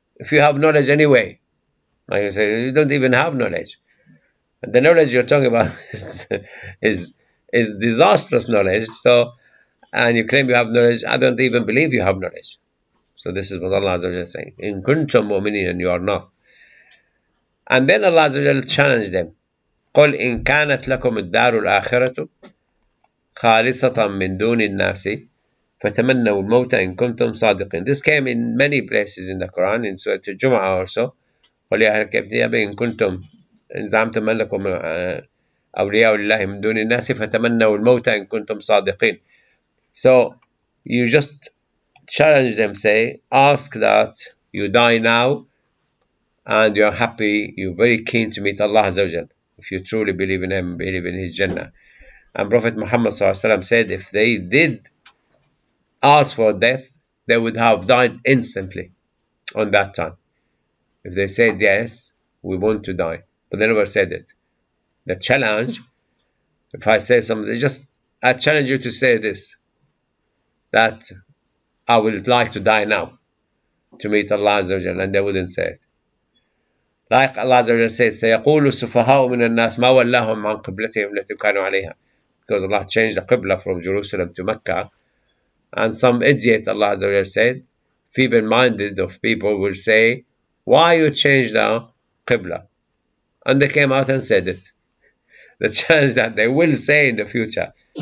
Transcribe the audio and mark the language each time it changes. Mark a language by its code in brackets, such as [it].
[en] If you have knowledge anyway, like you say, you don't even have knowledge. The knowledge you're talking about is disastrous knowledge. So, and you claim you have knowledge. I don't even believe you have knowledge. So this is what Allah Azza wa Jalla is saying. [ar] In kuntum mu'minin, [en] and you are not. And then Allah Azza wa Jalla challenged them. [ar] قل إن كانت لكم الدار الآخرة خالصة من دون الناس فَتَمَنَّوُا الْمَوْتَ إِن كُنْتُمْ صَادِقِينَ. [en] This came in many places in the Quran, in Surah Al-Jumu'ah also. [ar] وَلِيَا أَهْلَ الْكِتَابِ إِن كُنْتُمْ إِن زَعَمْتُمْ أَنَّكُمْ أَوْلِيَاءُ لِلَّهِ مِن دُونِ النَّاسِ فَتَمَنَّوُا الْمَوْتَ إِن كُنْتُمْ صَادِقِينَ. [en] So you just challenge them, say, ask that you die now and you're happy, you're very keen to meet Allah Azza wa Jal, if you truly believe in Him, believe in His Jannah. And Prophet Muhammad said, if they did ask for death, they would have died instantly on that time. If they said, yes, we want to die, but they never said it. The challenge, if I say something, I challenge you to say this, that I would like to die now to meet Allah Azza wa Jal, and they wouldn't say it. Like Allah Azza wa Jal said, [ar] سَيَقُولُ السُّفَهَاءُ مِنَ النَّاسِ مَا وَلَّاهُمْ عَنْ قِبْلَتِهِمْ الَّتِي كَانُوا عَلَيْهَا. [en] Because Allah changed the Qibla from Jerusalem to Mecca, and some idiot, Allah Azza wa Jal said, feeble-minded of people will say, why you changed the Qibla? And they came out and said it. The challenge that they will say in the future.